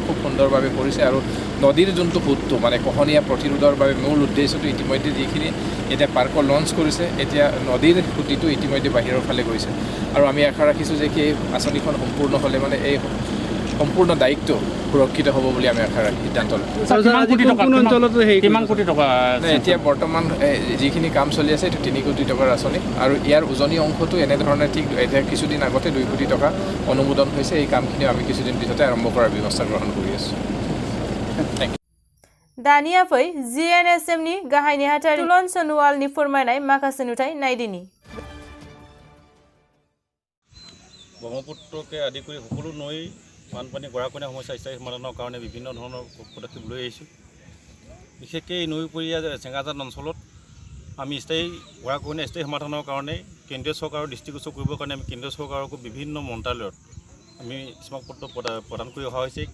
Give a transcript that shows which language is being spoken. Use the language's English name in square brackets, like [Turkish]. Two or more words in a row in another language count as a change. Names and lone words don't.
[Assamese] খুব সুন্দৰভাৱে কৰিছে আৰু নদীৰ যোনটো সোঁতটো মানে কহনীয়া প্ৰতিৰোধৰ বাবে মূল উদ্দেশ্যটো ইতিমধ্যে যিখিনি এতিয়া পাৰ্কৰ লঞ্চ কৰিছে এতিয়া নদীৰ সুঁতিটো ইতিমধ্যে বাহিৰৰ ফালে গৈছে আৰু আমি আশা ৰাখিছোঁ যে এই আঁচনিখন সম্পূৰ্ণ হ'লে মানে এই সম্পূৰ্ণ দায়িত্ব সুৰক্ষিত হ'ব বুলি আমি আশা ৰাখি সিদ্ধান্ত লওঁ। এতিয়া বৰ্তমান যিখিনি কাম চলি আছে এইটো 3 কোটি টকাৰ আঁচনি আৰু ইয়াৰ উজনি অংশটো এনেধৰণে ঠিক এতিয়া কিছুদিন আগতে 2 কোটি টকা অনুমোদন হৈছে। এই কামখিনি আমি কিছুদিন পিছতে আৰম্ভ কৰাৰ ব্যৱস্থা গ্ৰহণ কৰি আছোঁ। [Bodo] दानिया फै GNSMनि गाहाय नेहाथारि तुलन सनोवालनि फोरमायनाय माखासे नुथाय नायदिनि। [Assamese] ব্ৰহ্মপুত্ৰকে আদি কৰি সকলো নৈ বানপানী গৰাখহনীয়া সমস্যা স্থায়ী সমাধানৰ কাৰণে বিভিন্ন ধৰণৰ পদক্ষেপ লৈ আহিছোঁ। বিশেষকৈ এই নৈপৰীয়া চেঙাজান অঞ্চলত আমি স্থায়ী গৰাখহনীয়া স্থায়ী সমাধানৰ কাৰণে কেন্দ্ৰীয় চৰকাৰৰ দৃষ্টিগোচৰ কৰিবৰ কাৰণে আমি কেন্দ্ৰীয় চৰকাৰকো বিভিন্ন মন্ত্ৰালয়ত আমি স্মাৰকপত্ৰ প্ৰদান কৰি অহা হৈছে